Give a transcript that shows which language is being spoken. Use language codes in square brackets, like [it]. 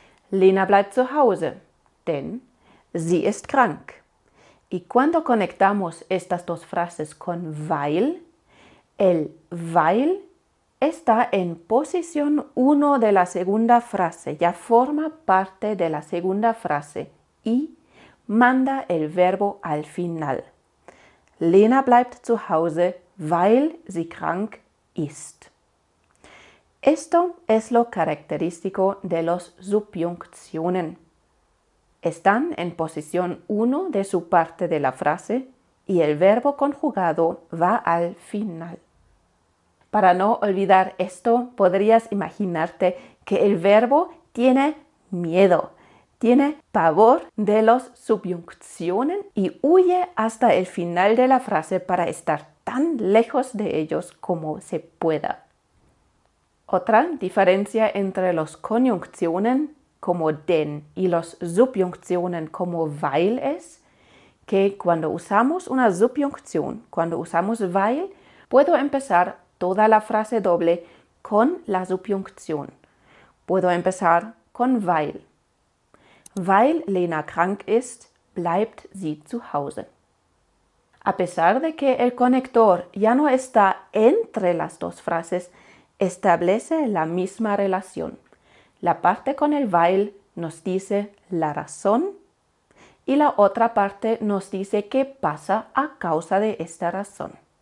[de] Lena bleibt zu Hause, denn sie ist krank. [es] Y cuando conectamos estas dos frases con weil, el weil está en posición 1 de la segunda frase, ya forma parte de la segunda frase y manda el verbo al final. [de] Lena bleibt zu Hause, weil sie krank ist. [es] Esto es lo característico de los Subjunktionen. Están en posición 1 de su parte de la frase y el verbo conjugado va al final. Para no olvidar esto, podrías imaginarte que el verbo tiene miedo, tiene pavor de los Subjunktionen y huye hasta el final de la frase para estar tan lejos de ellos como se pueda. Otra diferencia entre los Konjunktionen como den y los Subjunktionen como weil es que cuando usamos una subjuncción, cuando usamos weil, puedo empezar toda la frase doble con la subjuncción. Puedo empezar con weil. [de] Weil Lena krank ist, bleibt sie zu Hause. [es] A pesar de que el conector ya no está entre las dos frases, establece la misma relación. La parte con el weil nos dice la razón y la otra parte nos dice qué pasa a causa de esta razón.